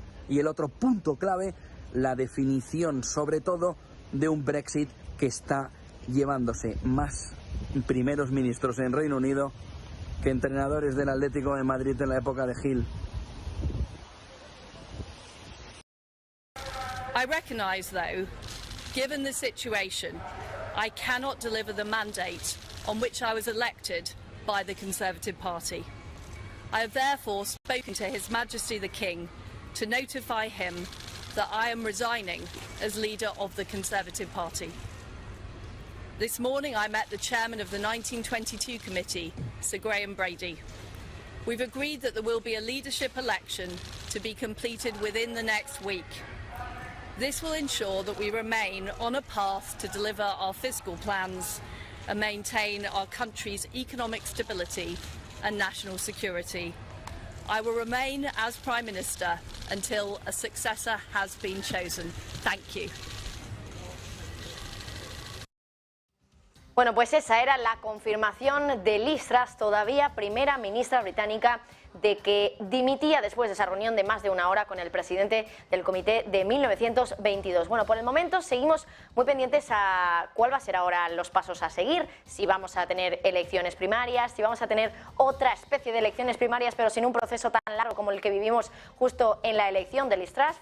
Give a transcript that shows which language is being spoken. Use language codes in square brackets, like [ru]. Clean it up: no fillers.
[es] Y el otro punto clave, la definición sobre todo de un Brexit que está llevándose más primeros ministros en Reino Unido que entrenadores del Atlético de Madrid en la época de Gil. [en] I recognise, though, given the situation, I cannot deliver the mandate on which I was elected by the Conservative Party. I have therefore spoken to His Majesty the King to notify him that I am resigning as leader of the Conservative Party. This morning I met the chairman of the 1922 committee, Sir Graham Brady. We've agreed that there will be a leadership election to be completed within the next week. This will ensure that we remain on a path to deliver our fiscal plans and maintain our country's economic stability and national security. I will remain as Prime Minister until a successor has been chosen. Thank you. [es] Bueno, pues esa era la confirmación de Liz Truss, todavía primera ministra británica, de que dimitía después de esa reunión de más de una hora con el presidente del comité de 1922. Bueno, por el momento seguimos muy pendientes a cuál va a ser ahora los pasos a seguir, si vamos a tener elecciones primarias, si vamos a tener otra especie de elecciones primarias, pero sin un proceso tan largo como el que vivimos justo en la elección de Liz Truss.